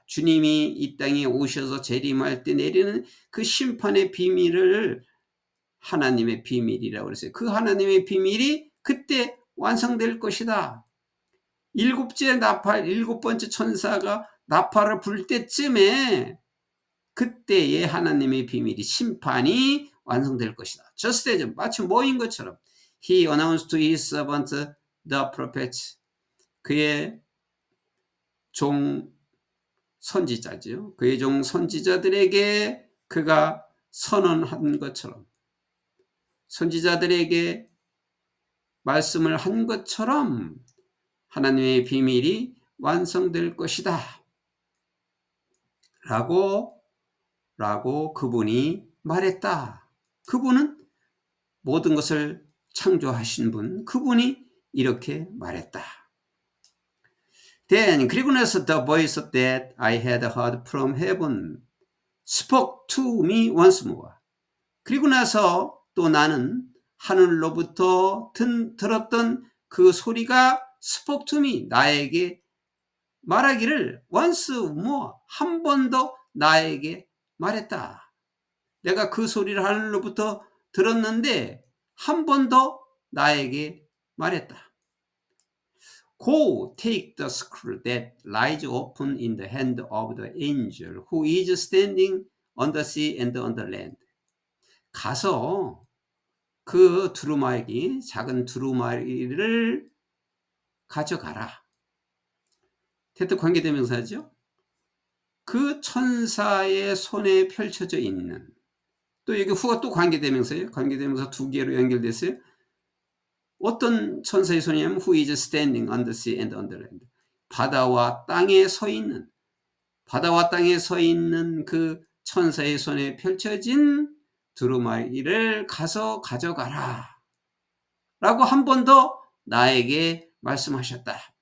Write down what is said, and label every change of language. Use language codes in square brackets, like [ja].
[ko] 주님이 이 땅에 오셔서 재림할 때 내리는 그 심판의 비밀을 하나님의 비밀이라고 그랬어요. 그 하나님의 비밀이 그때 완성될 것이다. 일곱째 나팔, 일곱 번째 천사가 나팔을 불 때쯤에 그때의 하나님의 비밀이, 심판이 완성될 것이다. [en] Just as, [ko] 마치 뭐인 것처럼 [en] He announced to his servant the prophets, [ko] 그의 종 선지자죠. 그의 종 선지자들에게 그가 선언한 것처럼, 선지자들에게 말씀을 한 것처럼 하나님의 비밀이 완성될 것이다. 라고 그분이 말했다. 그분은 모든 것을 창조하신 분, 그분이 이렇게 말했다. [en] Then, [ko] 그리고 나서 [en] the voice that I had heard from heaven spoke to me once more. [ko] 그리고 나서 또 나는 하늘로부터 들었던 그 소리가 [en] spoke to me, [ko] 나에게 말하기를 [en] once more, [ko] 한 번 더 나에게 말했다. 내가 그 소리를 하늘로부터 들었는데 한 번 더 나에게 말했다. [en] Go, take the scroll that lies open in the hand of the angel who is standing on the sea and on the land. [ko] 가서 그 두루마리, 작은 두루마리를 가져가라. 태도 관계대명사죠. 그 천사의 손에 펼쳐져 있는, 또 여기 후가 또 관계대명사예요. 관계대명사 두 개로 연결됐어요. 어떤 천사의 손이냐면 [en] who is standing on the sea and on the land. [ko] 바다와 땅에 서 있는, 바다와 땅에 서 있는 그 천사의 손에 펼쳐진 두루마리를 가서 가져가라. 라고 한 번 더 나에게 말씀하셨다.